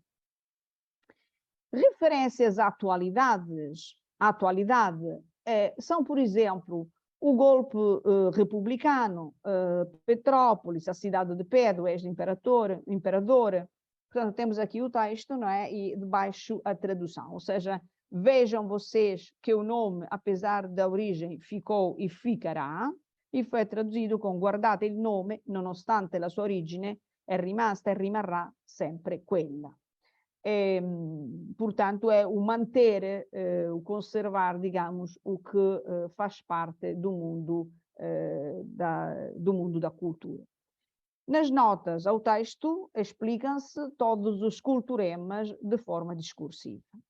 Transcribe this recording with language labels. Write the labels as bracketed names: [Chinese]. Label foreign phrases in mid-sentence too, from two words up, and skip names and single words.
[Portuguese] Referências à atualidade são, por exemplo, o golpe republicano, Petrópolis, a cidade de Pedro, ex-imperador. Portanto, temos aqui o texto, não é? E debaixo a tradução. Ou seja, vejam vocês que o nome, apesar da origem, ficou e ficará, e foi traduzido com [Italian] guardate il nome, nonostante la sua origine, è rimasta e rimarrà sempre quella. [Portuguese] Portanto, é o manter, o conservar, digamos, o que faz parte do mundo da cultura. Nas notas ao texto explicam-se todos os culturemas de forma discursiva.